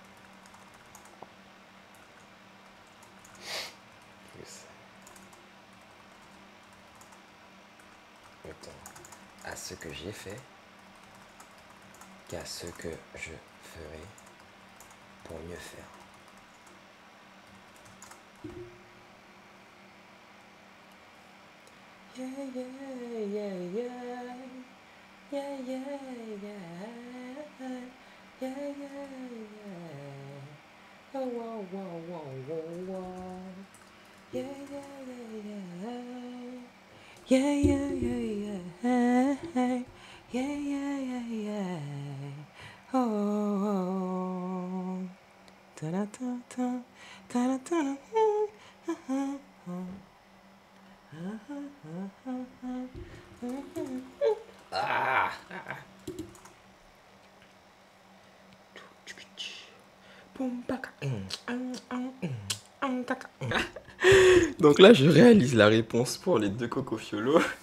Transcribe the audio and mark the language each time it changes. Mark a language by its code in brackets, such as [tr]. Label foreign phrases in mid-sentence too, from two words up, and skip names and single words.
[fr] Plus. Autant à ce que j'ai fait qu'à ce que je ferai pour mieux faire. [en] Yeah, yeah, yeah, yeah. Yeah, yeah, yeah. Yeah, yeah, yeah. Oh, wow, wow, wow, wow, wow. Yeah, yeah, yeah, yeah. Yeah, yeah, yeah, yeah. Yeah, yeah, yeah, yeah. Oh, oh, oh. Ta-da-ta-ta. Ta-da-ta-da. Ah. [fr] Donc là, je réalise la réponse pour les deux cocofiolos.